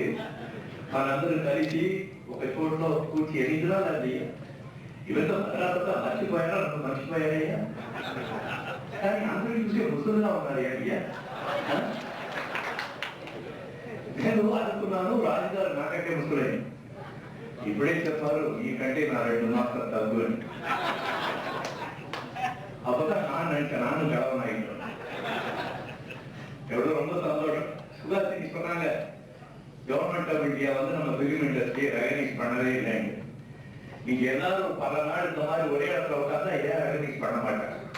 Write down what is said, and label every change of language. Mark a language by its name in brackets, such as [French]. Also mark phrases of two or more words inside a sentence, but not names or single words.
[Telugu] మనందరూ కలిసి ఒక చోట్లో కూర్చి ఎన్నికలా అది ఇవంతా భద్రత మర్చిపోయారయ్యా. కానీ అందరూ చూసి ముసలుగా ఉన్నారు అయ్యా. నేను అనుకున్నాను రాజుగారు నాకంటే ముసలైన, ఇప్పుడే చెప్పారు మీకంటే నా 2 మాసాలు తగ్గు అని. [Tamil] அப்பதான் நானும் கடவுள் ஆகிட்டோம். எவ்வளவு ரொம்ப சந்தோஷம். சுகாசினி சொன்னாங்க, [English] Government of India [Tamil] நம்ம [English] film industry [Tamil] ரெகனைஸ் பண்ணவே இல்லைங்க. நீங்க எல்லாரும் பல நாள் இந்த மாதிரி ஒரே இடத்துல உட்கார்ந்தா ஏன் ரெகனைஸ் பண்ண மாட்டாங்க?